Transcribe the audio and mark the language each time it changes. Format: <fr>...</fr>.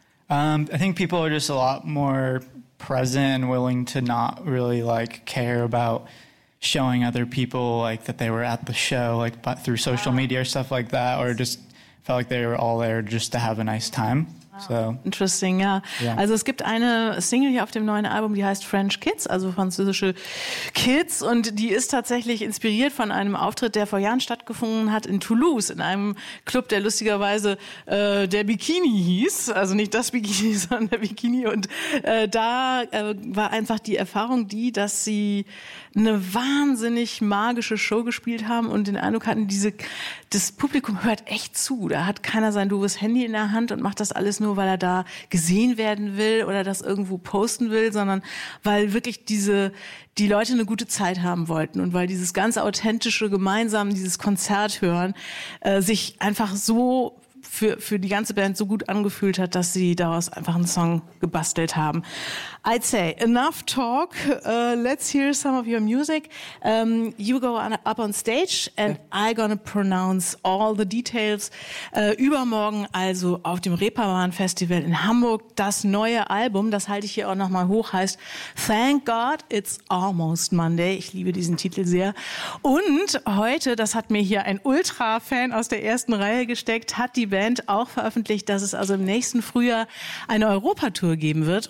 <en>I think people are just a lot more present and willing to not really like care about showing other people like that they were at the show, like but through social media or stuff like that, or just felt like they were all there just to have a nice time. So, interesting, ja.</en> <de>Also es gibt eine Single hier auf dem neuen Album, die heißt French Kids, also französische Kids, und die ist tatsächlich inspiriert von einem Auftritt, der vor Jahren stattgefunden hat in Toulouse, in einem Club, der lustigerweise der Bikini hieß, also nicht das Bikini, sondern der Bikini, und da war einfach die Erfahrung die, dass sie eine wahnsinnig magische Show gespielt haben und den Eindruck hatten, das Publikum hört echt zu, da hat keiner sein doofes Handy in der Hand und macht das alles nur, weil er da gesehen werden will oder das irgendwo posten will, sondern weil wirklich die Leute eine gute Zeit haben wollten und weil dieses ganz authentische, gemeinsam dieses Konzert hören, sich einfach so für die ganze Band so gut angefühlt hat, dass sie daraus einfach einen Song gebastelt haben.</de> <en>I'd say, enough talk, let's hear some of your music. You go up on stage and I'm gonna pronounce all the details.</en> <de>Übermorgen also auf dem Reeperbahn-Festival in Hamburg, das neue Album, das halte ich hier auch nochmal hoch, heißt Thank God It's Almost Monday. Ich liebe diesen Titel sehr. Und heute, das hat mir hier ein Ultra-Fan aus der ersten Reihe gesteckt, hat die Band auch veröffentlicht, dass es also im nächsten Frühjahr eine Europa-Tour geben wird.</de>